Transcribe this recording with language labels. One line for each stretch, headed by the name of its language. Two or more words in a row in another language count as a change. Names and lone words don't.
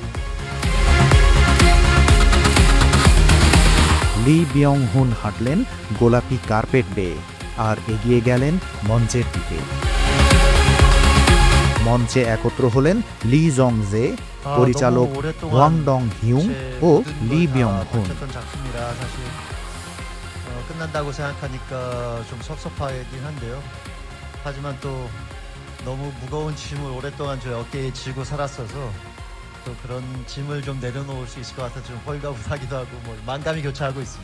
Bangla: লি বিয়ং হুন হাঁটলেন গোলাপি কার্পেট বেয়ে আর এগিয়ে গেলেন মঞ্চের দিকে। মঞ্চে একত্র হলেন লি জংজে, পরিচালক ওয়াং ডং হিউং ও লি বিয়ং হুন।
Korean: 끝난다고 생각하니까 좀 섭섭하긴 한데요. 하지만 또 너무 무거운 짐을 오랫동안 저 어깨에 지고 살았어서 또 그런 짐을 좀 내려놓을 수 있을 것 같아서 좀 홀가분하기도 하고 뭐 만감이 교차하고 있습니다.